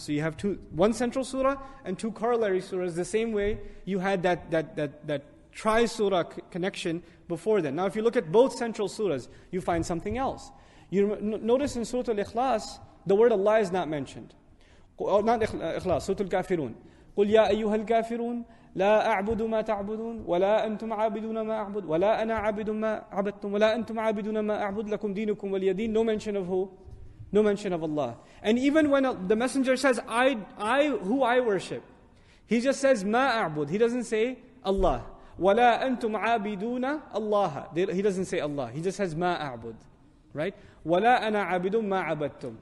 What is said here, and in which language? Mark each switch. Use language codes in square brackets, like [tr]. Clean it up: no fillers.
[en] So you have one central surah and two corollary surahs. The same way you had that tri-surah connection before then. Now if you look at both central surahs, you find something else. You notice in Surah Al-Ekhlaas, the word Allah is not mentioned. Not Ekhlaas, Surah Al-Kafirun. [ar] قُلْ يَا أَيُّهَا الْكَافِرُونَ لا أعبد ما تعبدون ولا أنتم عابدون ما أعبد ولا أنا عابد ما عبدتم ولا أنتم عابدون ما أعبد لكم دينكم ولي دين. [en] No mention of who? No mention of Allah. And even when the Messenger says, who I worship, he just says [ar] ما أعبد. [en] He doesn't say Allah. [ar] ولا أنتم عابدون الله. [en] He doesn't say Allah. He just says [ar] ما أعبد. Right? ولا أنا عابد ما عبدتم.